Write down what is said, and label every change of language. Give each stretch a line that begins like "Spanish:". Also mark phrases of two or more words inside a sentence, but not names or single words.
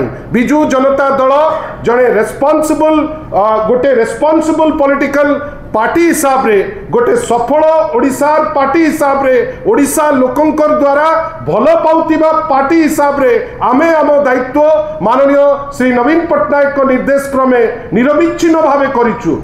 Odia: ବିଜୁ ଜନତା ଦଳ ଯେଉଁଠି ରେସପନସିବଲ ଗୋଟେ
English: responsible political party
Odia: ହିସାବ ରେ ଗୋଟେ ସଫଳ ଓଡ଼ିଶା ପାର୍ଟି ହିସାବ ରେ ଓଡ଼ିଶା ଲୋକଙ୍କର ଦ୍ୱାରା ଭଲ ପାଉଥିବା ପାର୍ଟି ହିସାବ ରେ ଆମେ ଆମ ଦାୟିତ୍ୱ ମାନନୀୟ ଶ୍ରୀ ନବୀନ ପଟ୍ଟନାୟକ ନିର୍ଦ୍ଦେଶ କ୍ରମେ ନିରବଚ୍ଛିନ୍ନ ଭାବେ କରୁଛୁ।